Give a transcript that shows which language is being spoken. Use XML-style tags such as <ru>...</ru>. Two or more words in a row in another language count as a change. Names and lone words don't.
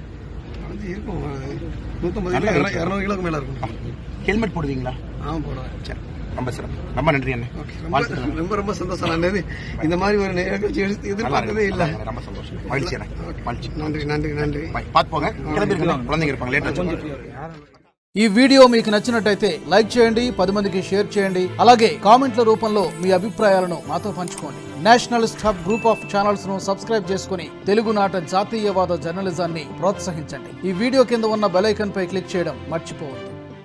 <ta>இருக்கும் 150 200 கிலோக்கு மேல இருக்கும். ஹெல்மெட் போடுவீங்களா? போடுவேன். சரி, ரொம்ப சிறப்பு. ரொம்ப நன்றி அண்ணே. ரொம்ப ரொம்ப சந்தோஷம். நல்லது. இந்த மாதிரி ஒரு நிகழ்ச்சி எதிர்பார்த்ததே இல்ல. ரொம்ப சந்தோஷம். மகிழ்ச்சி அண்ணே. மகிழ்ச்சி. நன்றி நன்றி நன்றி. பார்த்து போங்க. கிளம்பிருக்கீங்க, కులందరికి இருப்பாங்க. లేట్</ta> <te>ఈ వీడియో మీకు నచ్చినట్టయితే లైక్ చేయండి, 10 మందికి షేర్ చేయండి. అలాగే కామెంట్ల రూపంలో మీ అభిప్రాయాలను మాతో పంచుకోండి. నేషనలిస్ట్ హబ్ గ్రూప్ ఆఫ్ ఛానల్స్ ను సబ్స్క్రైబ్ చేసుకుని తెలుగునాట జాతీయవాద జర్నలిజాన్ని ప్రోత్సహించండి. ఈ వీడియో కింద ఉన్న బెల్ ఐకాన్ పై క్లిక్ చేయడం మర్చిపోవద్దు.</te>